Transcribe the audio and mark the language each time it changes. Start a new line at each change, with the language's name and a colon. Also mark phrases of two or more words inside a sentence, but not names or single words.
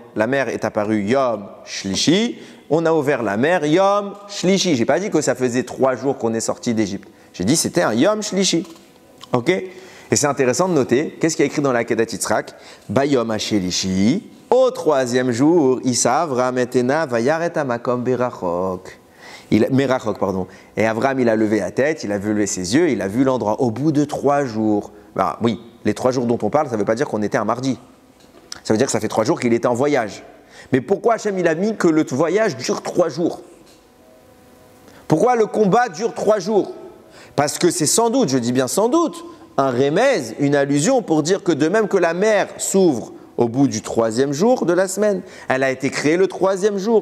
French: La mer est apparue
Hebrew: יום שלישי,
French: on a ouvert la mer
Hebrew: יום שלישי.
French: Je n'ai pas dit que ça faisait 3 jours qu'on est sorti d'Égypte. J'ai dit que c'était un
Hebrew: יום שלישי.
French: Ok? Et c'est intéressant de noter, qu'est-ce qu'il y a écrit dans la Kedat Yitzhak?
Hebrew: ביום השלישי,
French: au 3e jour,
Hebrew: ישא אברהם עיניו וירא המקום ברחוק.
French: Merachok, pardon. Et Avraham, il a levé la tête, il a levé ses yeux, il a vu l'endroit au bout de 3 jours. Bah, oui, les 3 jours dont on parle, ça ne veut pas dire qu'on était un mardi. Ça veut dire que ça fait 3 jours qu'il était en voyage. Mais pourquoi Hachem, il a mis que le voyage dure 3 jours? Pourquoi le combat dure 3 jours? Parce que c'est sans doute, je dis bien sans doute, un remèze, une allusion pour dire que de même que la mer s'ouvre au bout du 3e jour de la semaine, elle a été créée le 3e jour.